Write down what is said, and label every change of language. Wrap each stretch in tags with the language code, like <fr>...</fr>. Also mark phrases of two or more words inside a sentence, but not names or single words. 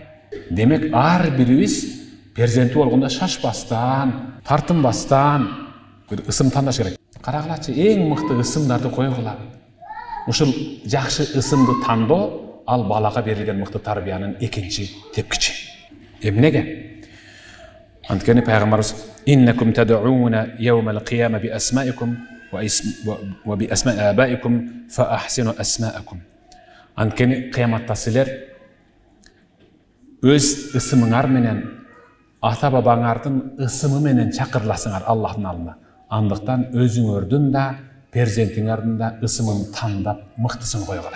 <ky>Демек ар бирибиз перзенти болгондо шашпастан, тартынбастан бир ысым тандаш керек. Карагылачы, эң мыкты ысымдарды койгула. Ушул жакшы ысымды тандоо ал балага берилген мыкты тарбиянын экинчи тепкичи.</ky> <ar>Эмнеге? Анткени пайгамбарыбыз إنكم تدعون يوم القيامة بأسمائكم وبأسماء آبائكم فأحسنوا أسماءكم.</ar> <ky>Анткени кыяматта силер өз ысымыңар менен ата бабаңардын ысымы менен чакырыласыңар Аллахтын алдына. Андыктан өзүңөрдүн да перзентиңардын да ысымын тандап мыктысын койгула.</ky>